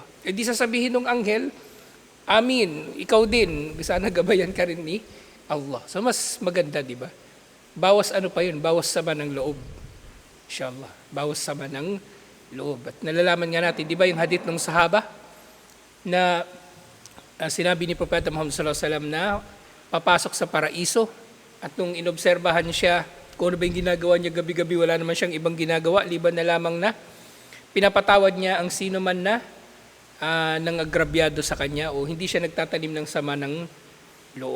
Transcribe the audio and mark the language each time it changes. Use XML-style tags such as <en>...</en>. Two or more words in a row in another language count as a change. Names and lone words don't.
<tl>E di sasabihin ng anghel, amin, ikaw din, sana gabayan ka rin ni Allah. So mas maganda, di ba? Bawas bawas sama ng loob. Inshallah, bawas sama ng loob. At nalalaman nga natin, di ba yung hadith ng sahaba na sinabi ni Propeta Muhammad</tl> <ar>صلى الله عليه وسلم</ar> <tl>na papasok sa paraiso at nung inobserbahan siya kung ano ba yung ginagawa niya gabi-gabi, wala naman siyang ibang ginagawa, liban na lamang na pinapatawad niya ang sino man na nang agrabyado sa kanya o hindi siya nagtatanim ng sama ng loob.</tl>